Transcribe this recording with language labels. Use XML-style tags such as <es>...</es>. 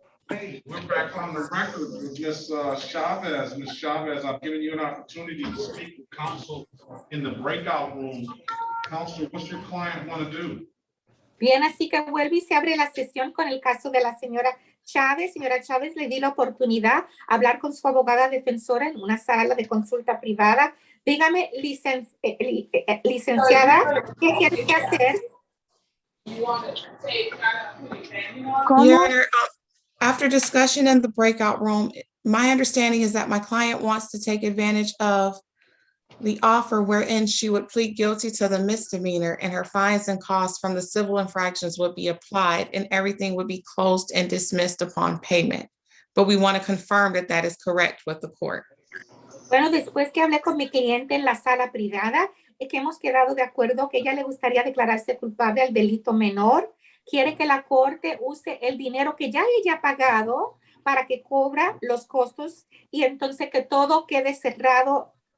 <en>Hey, we're back on the record with Ms. Chavez. Ms. Chavez, I've given you an opportunity to speak with counsel in the breakout room. Counsel, what's your client want to do?</en> <es>Bien, así que vuelve y se abre la sesión con el caso de la señora Chávez. Señora Chávez, le di la oportunidad de hablar con su abogada defensora en una sala de consulta privada. Dígame, licenciada, ¿qué tiene que hacer?</es> <en>Your Honor, after discussion in the breakout room, my understanding is that my client wants to take advantage of the offer wherein she would plead guilty to the misdemeanor and her fines and costs from the civil infractions would be applied and everything would be closed and dismissed upon payment. But we want to confirm that that is correct with the court.</en> <es>Bueno, después que hablé con mi cliente en la sala privada, es que hemos quedado de acuerdo que ella le gustaría declararse culpable al delito menor. Quiere que la corte use el dinero que ya ella ha pagado para que cobra los costos y entonces que todo quede cerrado.</es>